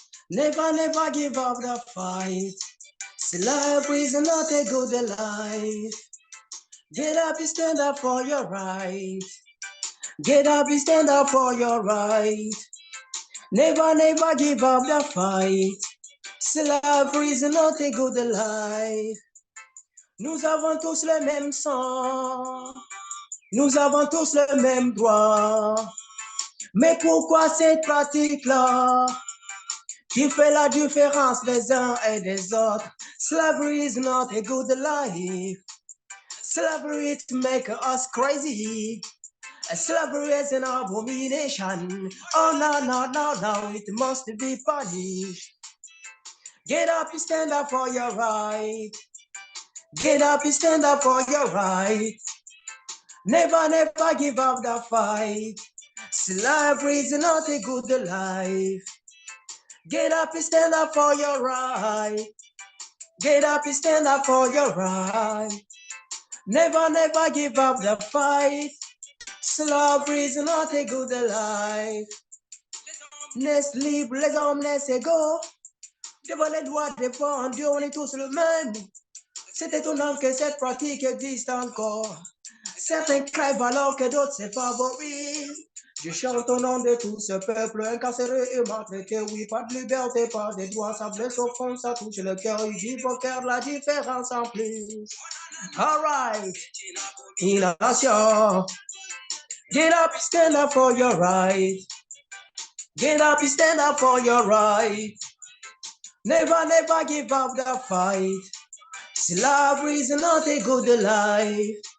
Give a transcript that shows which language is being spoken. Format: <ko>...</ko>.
<en>Never, never give up the fight. Slavery is not a good life. Get up and stand up for your right. Get up and stand up for your right. Never, never give up the fight. Slavery is not a good life.</en> <fr>Nous avons tous le même sang. Nous avons tous le même droit. Mais pourquoi cette pratique-là qui fait la différence des uns et des autres?</fr> <en>Slavery is not a good life. Slavery to make us crazy. Slavery is an abomination. Oh, no, no, no, no, it must be punished. Get up and stand up for your right. Get up and stand up for your right. Never, never give up the fight. Slavery is not a good life. Get up and stand up for your right. Get up and stand up for your right. Never, never give up the fight. Slavery is not a good life.</en> <fr>Laisse libre les hommes, laisse égaux. Devant les droits défendus, on est tous le même. C'est étonnant que cette pratique existe encore. Certains crèvent alors que d'autres se favorisent. Je chante au nom de tout ce peuple incarcéré et maltraité. Oui, pas de liberté, pas de droits, ça blesse au fond, ça touche le cœur. Il dit faut faire la différence en plus.</fr> <en>All right, inhalation. Get up, stand up for your right. Get up, stand up for your right. Never, never give up the fight. Slavery is not a good life.</en>